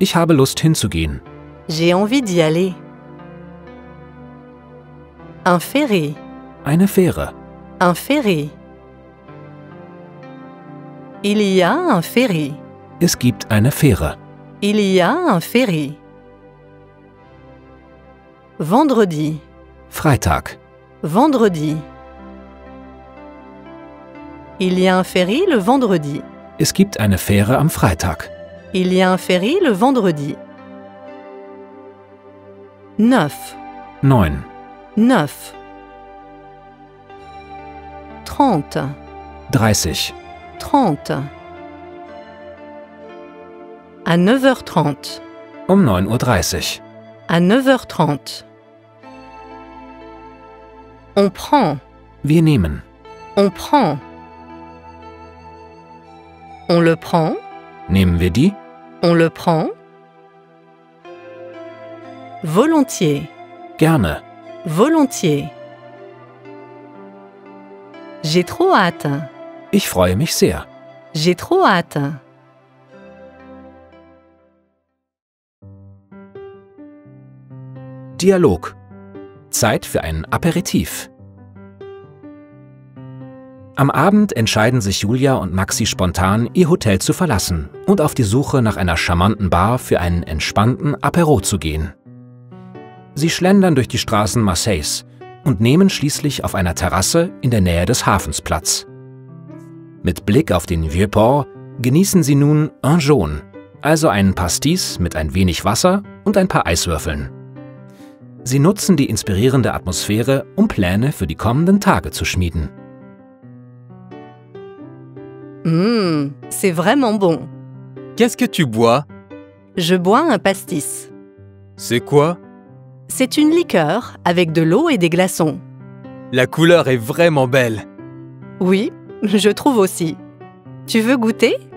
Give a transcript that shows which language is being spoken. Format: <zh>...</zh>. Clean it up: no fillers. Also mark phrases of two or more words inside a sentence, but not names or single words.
<de>Ich habe Lust hinzugehen.</de> <fr>J'ai envie d'y aller. Un ferry.</fr> <de>Eine Fähre.</de> <fr>Un ferry. Il y a un ferry.</fr> <de>Es gibt eine Fähre.</de> <fr>Il y a un ferry. Vendredi.</fr> <de>Freitag.</de> <fr>Vendredi. Il y a un ferry le vendredi.</fr> <de>Es gibt eine Fähre am Freitag.</de> <fr>Il y a un ferry le vendredi. 9. 9. 9. 30. 30. 30. À 9h30.</fr> <de>Um 9:30 Uhr.</de> <fr>À 9h30. On prend.</fr> <de>Wir nehmen.</de> <fr>On prend. On le prend.</fr> <de>Nehmen wir die?</de> <fr>On le prend. Volontiers.</fr> <de>Gerne.</de> <fr>Volontiers. J'ai trop hâte.</fr> <de>Ich freue mich sehr.</de> <fr>J'ai trop hâte.</fr> <de>Dialog. Zeit für ein Aperitif. Am Abend entscheiden sich Julia und Maxi spontan, ihr Hotel zu verlassen und auf die Suche nach einer charmanten Bar für einen entspannten Apéro zu gehen. Sie schlendern durch die Straßen Marseilles und nehmen schließlich auf einer Terrasse in der Nähe des Hafens Platz. Mit Blick auf den Vieux-Port genießen sie nun</de> <fr>un jaune,</fr> <de>also einen Pastis mit ein wenig Wasser und ein paar Eiswürfeln. Sie nutzen die inspirierende Atmosphäre, um Pläne für die kommenden Tage zu schmieden.</de> <fr>C'est vraiment bon. Qu'est-ce que tu bois? Je bois un pastis. C'est quoi? C'est une liqueur avec de l'eau et des glaçons. La couleur est vraiment belle. Oui, je trouve aussi. Tu veux goûter?</fr>